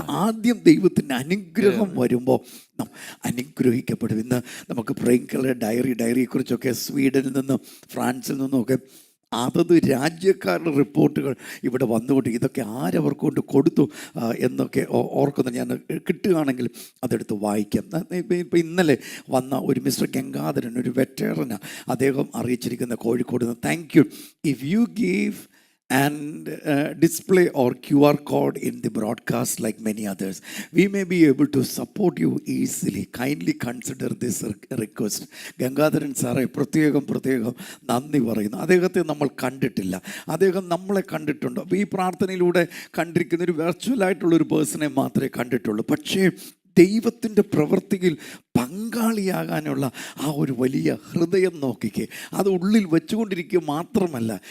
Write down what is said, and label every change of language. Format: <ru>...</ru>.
<ml>ആദ്യം ദൈവത്തിൻ്റെ അനുഗ്രഹം വരുമ്പോൾ അനുഗ്രഹിക്കപ്പെടും. ഇന്ന് നമുക്ക് പ്രിയങ്കളുടെ ഡയറിയെക്കുറിച്ചൊക്കെ സ്വീഡനിൽ നിന്നും ഫ്രാൻസിൽ നിന്നുമൊക്കെ അതത് രാജ്യക്കാരുടെ റിപ്പോർട്ടുകൾ ഇവിടെ വന്നുകൊണ്ട് ഇതൊക്കെ ആരവർക്ക് കൊണ്ട് കൊടുത്തു എന്നൊക്കെ ഓർക്കുന്നു. ഞാൻ കിട്ടുകയാണെങ്കിൽ അതെടുത്ത് വായിക്കാം. ഇപ്പം ഇന്നലെ വന്ന ഒരു മിസ്റ്റർ ഗംഗാധരൻ, ഒരു വെറ്ററനാണ്, അദ്ദേഹം അറിയിച്ചിരിക്കുന്ന കോഴിക്കോട് നിന്ന്,</ml> <en>Thank you, if you give and display or QR code in the broadcast like many others, we may be able to support you easily. Kindly consider this request.</en> <ml>Gangadharan സാറെ പ്രത്യേകം നന്ദി പറയുന്നു. അദ്ദേഹത്തെ നമ്മൾ കണ്ടിട്ടില്ല, അദ്ദേഹം നമ്മളെ കണ്ടിട്ടുണ്ട്. അപ്പോൾ ഈ പ്രാർത്ഥനയിലൂടെ കണ്ടിരിക്കുന്ന ഒരു വെർച്വലായിട്ടുള്ളൊരു പേഴ്സണെ മാത്രമേ കണ്ടിട്ടുള്ളൂ. പക്ഷേ ദൈവത്തിൻ്റെ പ്രവൃത്തിയിൽ പങ്കാളിയാകാനുള്ള ആ ഒരു വലിയ ഹൃദയം നോക്കിക്കേ, അത് ഉള്ളിൽ വെച്ചുകൊണ്ടിരിക്കുക മാത്രമല്ല.</ml>